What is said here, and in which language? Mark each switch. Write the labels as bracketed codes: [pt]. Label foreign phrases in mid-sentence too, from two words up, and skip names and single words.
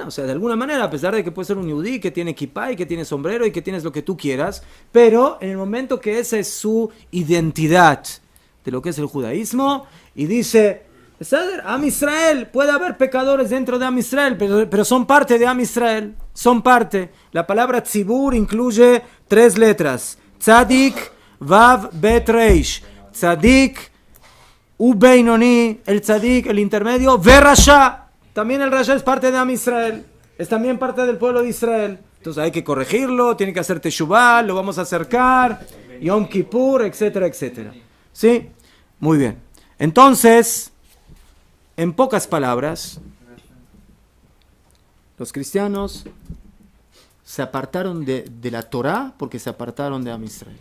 [es] O sea, de alguna manera, a pesar de que puede ser un yehudí que tiene kipá y que tiene sombrero y que tienes lo que tú quieras, pero en el momento que esa es su identidad de lo que es el judaísmo, y dice, [he] עם ישראל, [es] puede haber pecadores dentro de [he] עם ישראל, [es] pero son parte de [he] עם ישראל, [es] son parte. La palabra tzibur incluye 3 letras, [he] צדיק, וו, בית, ריש. צדיק, ובינוני, el tzadik, el intermedio, ורשע. [es] También el rasha es parte de [he] עם ישראל, [es] es también parte del pueblo de Israel. Entonces hay que corregirlo, tiene que hacer teshuvah, lo vamos a acercar, Yom Kippur, etcétera, etcétera. ¿Sí? Muy bien. Entonces, en pocas palabras, los cristianos se apartaron de la Torá porque se apartaron de [he] עם ישראל.